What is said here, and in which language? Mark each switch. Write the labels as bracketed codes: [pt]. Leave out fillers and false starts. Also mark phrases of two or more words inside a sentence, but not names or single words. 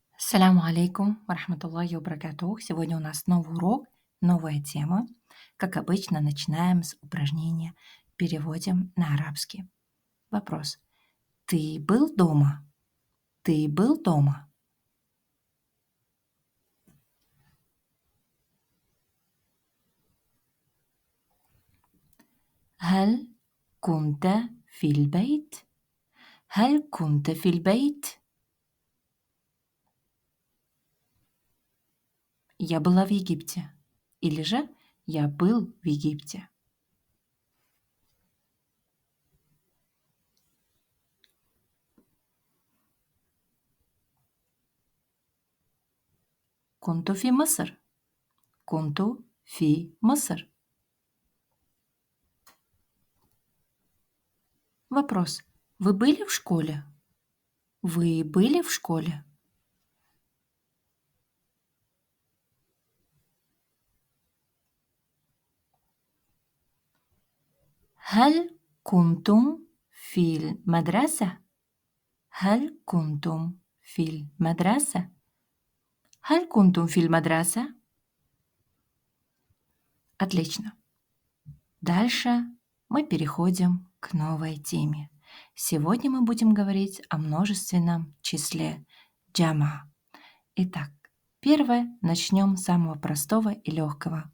[ar] السلام عليكم ورحمة الله وبركاته. [ru] Сегодня у нас новый урок, новая тема. Как обычно, начинаем с упражнения «Переводим на арабский». Вопрос. Ты был дома? Ты был дома? [ar] هل كنت في البيت؟ هل كنت في البيت؟ [ru] Я была в Египте. Или же я был в Египте. [ar] كنت في مصر. كنت في مصر. [ru] Вопрос. Вы были в школе? Вы были в школе? [ar] هل كنتم في المدرسة؟ هل كنتم في المدرسة؟ هل كنتم في المدرسة؟ Отлично. [ru] Дальше мы переходим к новой теме. Сегодня мы будем говорить о множественном числе джама. Итак, первое, начнем с самого простого и легкого.